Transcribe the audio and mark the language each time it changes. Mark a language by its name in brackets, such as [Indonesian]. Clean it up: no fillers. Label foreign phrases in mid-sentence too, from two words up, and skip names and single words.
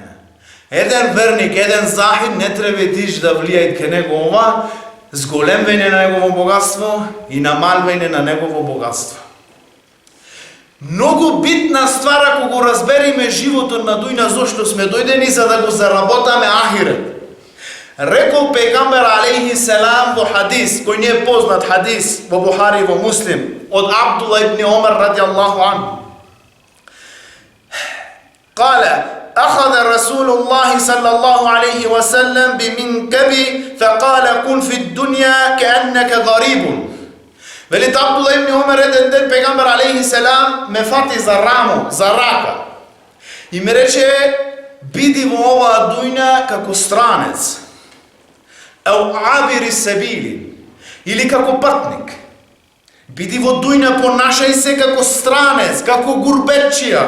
[Macedonian] Еден верник, еден захид не треба тиш да влијаат ке него ова, зголемвање на негово богатство и намалвање на негово богатство. Многу битна ствар ако го разбериме животот на дујна, зошто сме дојдени за да го заработаме ахирет. Рекол пегамбер [Arabic] عليه السلام [Macedonian] во хадис, кој не е познат хадис во Бухари и во Муслим, од Абдулла ибн Омар [Arabic] رضي الله عنه. Кале: أخذ رسول الله صلى الله عليه وسلم بمنكبي فقال كن في الدنيا كأنك غريب. [Macedonian] Велит Абдулла ибн Омар еден ден пегамбер [Arabic] عليه السلام [Macedonian] ме фати за рамо, за рака. И ме рече: биди во оваа дујна како странец. [Arabic] أو عابر سبيل, [Macedonian] или како патник. Биди во дујна, понашај се како странец, како гурбетчија.